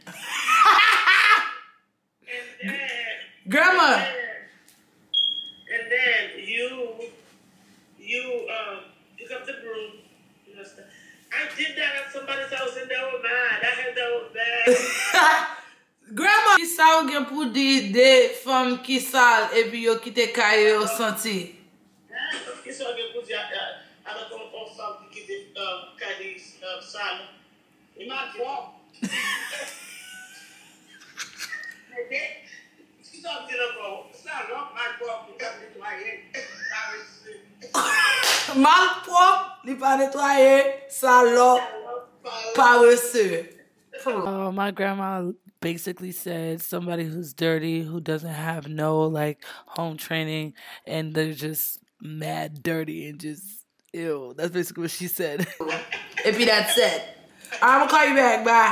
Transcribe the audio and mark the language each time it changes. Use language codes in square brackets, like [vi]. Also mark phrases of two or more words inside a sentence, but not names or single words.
[en] And then... Grandma. And then you pick up the broom. You know, I did that at somebody's house and they were mad. I had that was bad. Grandma, [ht] ki sa ou gen pou di de femme ki sal e pi yo kite kaye yo senti? Ki sa ou gen pou di ala kon femme ki kite kaye sal. E ma fwa. Ki sa ou di la kon sal, ma fwa pou ka netwaye. Malpropre, li pa netwaye, salop, paresseux. [en] My grandma basically said somebody who's dirty, who doesn't have no like home training, and they're just mad dirty and just ew. That's basically what she said. If you that's it. I'm gonna call you back.